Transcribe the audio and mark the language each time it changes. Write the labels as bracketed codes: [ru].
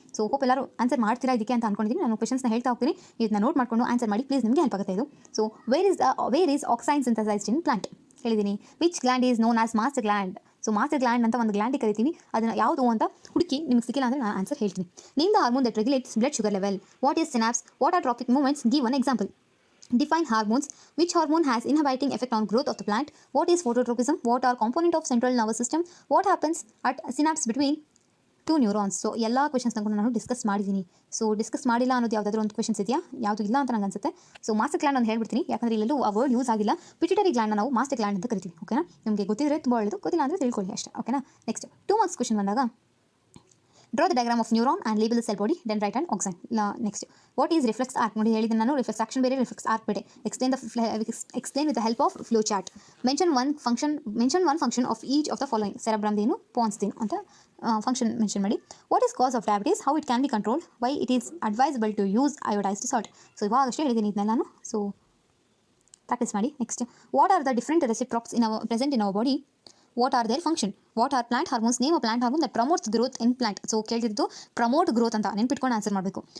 [kn] So hope ಎಲ್ಲರೂ answer ಮಾಡ್ತೀರಾ ಇದಕ್ಕೆ ಅಂತ ಅನ್ಕೊಂಡಿದ್ದೀನಿ. ನಾನು ಕ್ವೆಶನ್ಸ್ನ ಹೇಳ್ತಾ ಹೋಗ್ತೀನಿ, ಇದನ್ನ ನೋಟ್ ಮಾಡಿಕೊಂಡು ಆನ್ಸರ್ ಮಾಡಿ ಪ್ಲೀಸ್, ನಿಮಗೆ ಹೆಲ್ಪ್ ಆಗುತ್ತೆ ಇದು. [en] so where is auxin synthesised in plant [kn] ಹೇಳಿದ್ದೀನಿ. [en] Which gland is known as master gland. So master gland [kn] ಅಂತ ಒಂದು ಗ್ಲ್ಯಾಂಡಿಗೆ ಕರಿತೀವಿ. ಅದನ್ನು ಯಾವುದು ಅಂತ ಹುಡುಕಿ ನಿಮಗೆ ಸಿಕ್ಕಿಲ್ಲ ಅಂದರೆ ನಾನು ಆನ್ಸರ್ ಹೇಳ್ತೀನಿ. [en] Name the hormone that regulates blood sugar level. What is synapse? What are traffic movements? Give one example. Define hormones. Which hormone has inhibiting effect on growth of the plant? What is phototropism? What are component of central nervous system? What happens at synapse between two neurons? [kn] So ಎಲ್ಲ ಕ್ವೆಶನ್ಸ್ನ ಕೂಡ ನಾನು discuss ಮಾಡಿದ್ದೀನಿ. So discuss ಮಾಡಿಲ್ಲ ಅನ್ನೋದು ಯಾವುದಾದ್ರೂ ಒಂದು questions ಇದೆಯಾ? ಯಾವುದು ಇಲ್ಲ ಅಂತ ನಂಗೆ ಅನ್ಸುತ್ತೆ. ಸೊ ಮಾಸ್ಟರ್ ಗ್ಲ್ಯಾಂಡ್ ಅಂತ ಹೇಳ್ಬಿಡ್ತೀನಿ, ಯಾಕಂದರೆ ಇಲ್ಲೆಲ್ಲೂ ಆ ವರ್ಡ್ ಯೂಸ್ ಆಗಿಲ್ಲ. ಪಿಟ್ಯುಟರಿ ಗ್ಲ್ಯಾಂಡ್ನ ನಾವು ಮಾಸ್ಟರ್ ಗ್ಲ್ಯಾಂಡ್ ಅಂತ ಕರಿತೀವಿ. ಓಕೆನಾ? ನಿಮಗೆ ಗೊತ್ತಿದ್ರೆ ತುಂಬ ಒಳ್ಳೆಯದು, ಗೊತ್ತಿಲ್ಲ ಅಂದರೆ ತಿಳ್ಕೊಳ್ಳಿ ಅಷ್ಟೇ. ಓಕೆನಾ? [en] Next 2 marks question ಬಂದಾಗ draw the diagram of neuron and label the cell body, then write and auxin. [kn] Next [en] what is reflex arc [kn] ನೋಡಿ ಹೇಳಿದ್ದೀನಿ ನಾನು. ರಿಫ್ಲೆಕ್ಸ್ ಆಕ್ಷನ್ ಬೇರೆ, ರಿಫ್ಲೆಕ್ಸ್ ಆರ್ಕ್ ಬೇರೆ. [en] Explain with the help of flow chart. Mention one function of each of the following. [kn] ಸೆರೆಬ್ರಮ್ದೇನು, ಪಾನ್ಸ್ದೇನು ಅಂತ function mention ಮಾಡಿ. [en] What is cause of diabetes? How it can be controlled? Why it is advisable to use iodised salt. [kn] So ಇವಾಗಷ್ಟೇ ಹೇಳಿದ್ದೀನಿ ಇದನ್ನೆಲ್ಲ ನಾನು. [en] So practice ಮಾಡಿ. Next what are the different receptors present in our body? What are their function? What are plant hormones? Name a plant hormone that promotes growth in plant. [kn] So ಕೇಳಿದ್ದು promote growth ಅಂತ ನೆನ್ಪಿಟ್ಕೊಂಡು answer ಮಾಡಬೇಕು.